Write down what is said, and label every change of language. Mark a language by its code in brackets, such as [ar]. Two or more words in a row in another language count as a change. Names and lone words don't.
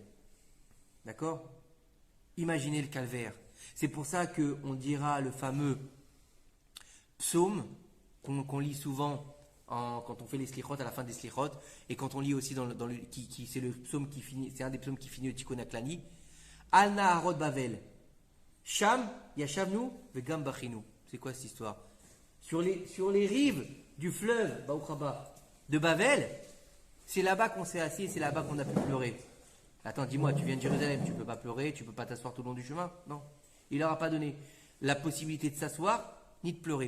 [fr] D'accord? Imaginez le calvaire. C'est pour ça qu'on dira le fameux psaume qu'on lit souvent quand on fait les slichot, à la fin des slichot, et quand on lit aussi c'est le psaume qui finit, c'est un des psaumes qui finit au Tikkun Aklani. [he] על נהרות בבל. שם ישבנו וגם בכינו. [fr] C'est quoi cette histoire? Sur les rives du fleuve Baouchaba de Babel, c'est là-bas qu'on s'est assis et c'est là-bas qu'on a pu pleurer. Attends, dis-moi, tu viens de Jérusalem, tu ne peux pas pleurer, tu ne peux pas t'asseoir tout le long du chemin? Non. Il leur a pas donné la possibilité de s'asseoir ni de pleurer.